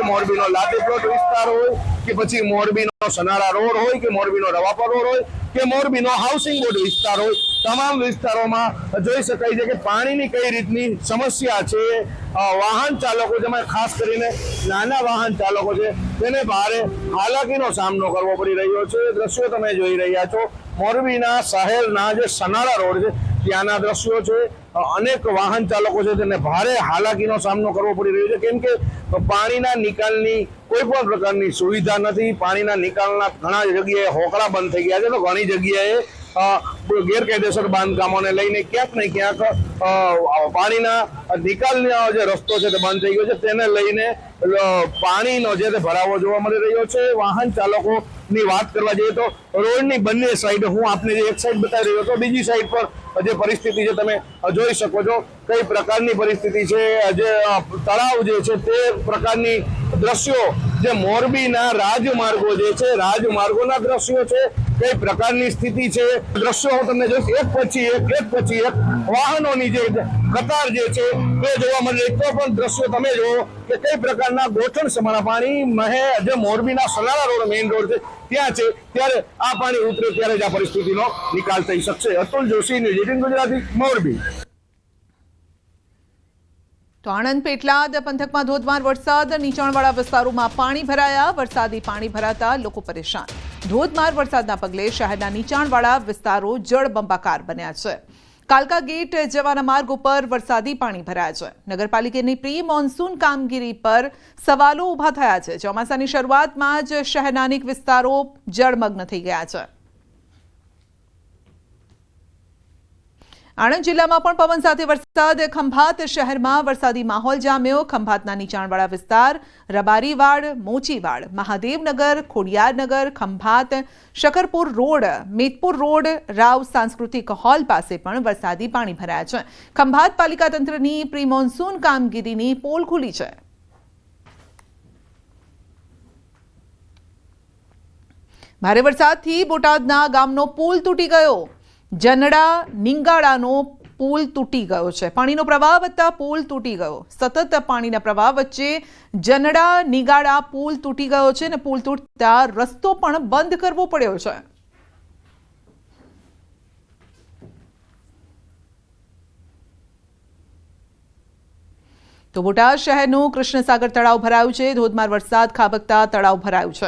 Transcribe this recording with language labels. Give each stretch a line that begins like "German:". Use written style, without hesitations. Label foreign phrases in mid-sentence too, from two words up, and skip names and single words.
Gujarati: મોરબીનો લાતી પ્લોટ વિસ્તાર હોય કે પછી મોરબીનો સનારા રોડ હોય કે મોરબીનો રવાપર રોડ હોય કે મોરબીનો હાઉસિંગ બોર્ડ વિસ્તાર હોય, તમામ વિસ્તારોમાં જોઈ શકાય છે કે પાણીની કઈ રીતની સમસ્યા છે। વાહન ચાલકો જેમાં ખાસ કરીને નાના વાહન ચાલકો છે તેને ભારે હાલાકીનો સામનો કરવો પડી રહ્યો છે। દૃશ્યો તમે જોઈ રહ્યા છો। મોરબીના શહેરના જે સનારા રોડ છે ત્યાંના દૃશ્યો છે। અનેક વાહન ચાલકો છે તેને ભારે હાલાકીનો સામનો કરવો પડી રહ્યો છે કેમ કે પાણીના નિકાલની કોઈ પણ પ્રકારની સુવિધા નથી। પાણીના નિકાલના ઘણા જગ્યાએ હોકળા બંધ થઈ ગયા છે તો ઘણી જગ્યાએ ગેરકાયદેસર બાંધકામોને લઈને ક્યાંક ને ક્યાંક પાણીના નિકાલનો જે રસ્તો છે તે બંધ થઈ ગયો છે। તેને લઈને પાણીનો જે ભરાવો જોવા મળી રહ્યો છે। વાહન ચાલકોની વાત કરવા જઈએ તો રોડની બંને સાઇડ હું આપને જે એક સાઇડ બતાવી રહ્યો તો બીજી સાઇડ પર જે પરિસ્થિતિ છે તમે જોઈ શકો છો કઈ પ્રકારની પરિસ્થિતિ છે। જે તળાવ જે છે તે પ્રકારની દૃશ્યો જે મોરબીના રાજમાર્ગો જે છે રાજમાર્ગોના દૃશ્યો છે કઈ પ્રકારની સ્થિતિ છે। દૃશ્યો હું તમને જોઈશ એક પછી એક વાહનોની જે કતાર જે છે તે જોવા મળે તો પણ દૃશ્યો તમે જોવો કે કઈ પ્રકારના ગોઠણ સમાણા પાણી મહે જે મોરબીના સનારા રોડ મેન રોડ છે ત્યાં છે ત્યારે આ પાણી ઉતરે ત્યારે જ આ પરિસ્થિતિનો નિકાલ થઈ શકશે। અતુલ જોશી, ન્યૂઝ 18 ગુજરાતી, મોરબી। તો આણંદ પેટલાદ પંથકમાં ધોધમાર વરસાદ, નીચાણવાળા વિસ્તારોમાં પાણી ભરાયા। વરસાદી પાણી ભરાતા લોકો પરેશાન। ધોધમાર વરસાદના પગલે શહેરના નીચાણવાળા વિસ્તારો જળબંબાકાર બન્યા છે। કાલકા ગેટ જવાના માર્ગ ઉપર વરસાદી પાણી ભરાયા છે। નગરપાલિકાની પ્રી મોન્સૂન કામગીરી પર સવાલો ઊભા થયા છે। ચોમાસાની શરૂઆતમાં જ શહેરના અનેક વિસ્તારો જળમગ્ન થઈ ગયા છે। આણંદ જિલ્લામાં પણ પવન સાથે વરસાદ। ખંભાત શહેરમાં વરસાદી માહોલ જામ્યો। ખંભાતના નીચાણવાળા વિસ્તાર રબારીવાડ, મોચીવાડ, મહાદેવનગર, ખોડિયારનગર, ખંભાત, શકરપુર રોડ, મેદપુર રોડ, રાવ સાંસ્કૃતિક હોલ પાસે પણ વરસાદી પાણી ભરાયા છે। ખંભાત પાલિકા તંત્રની પ્રી મોન્સૂન કામગીરીની પોલ ખુલી છે। ભારે વરસાદથી બોટાદના ગામનો પુલ તૂટી ગયો। જનડા નીંગાડાનો પુલ તૂટી ગયો છે। પાણીનો પ્રવાહ વધતા પુલ તૂટી ગયો। સતત પાણીના પ્રવાહ વચ્ચે જનડા નીંગાડા પુલ તૂટી ગયો છે ને પુલ તૂટતા રસ્તો પણ બંધ કરવો પડ્યો છે। તો બોટાદ शहेरનું કૃષ્ણસાગર તળાવ ભરાયું છે। ધોધમાર વરસાદ ખાબકતા તળાવ ભરાયું છે।